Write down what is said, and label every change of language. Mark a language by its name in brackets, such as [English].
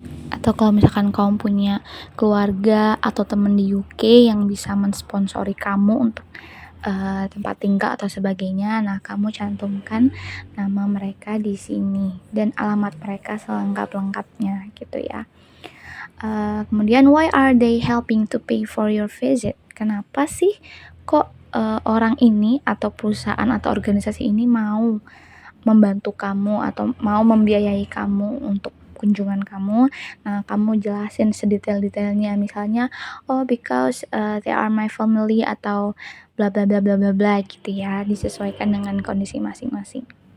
[Indonesian] Atau kalau misalkan kamu punya keluarga atau teman di UK yang bisa mensponsori kamu untuk tempat tinggal atau sebagainya, nah kamu cantumkan nama mereka di sini dan alamat mereka selengkap-lengkapnya gitu ya. [English] Kemudian why are they helping to pay for your visit? [Indonesian] Kenapa sih kok orang ini atau perusahaan atau organisasi ini mau membantu kamu atau mau membiayai kamu untuk kunjungan kamu? Nah, kamu jelasin sedetail-detailnya, misalnya [English] because they are my family [Indonesian] atau bla bla bla bla bla bla gitu ya, disesuaikan dengan kondisi masing-masing.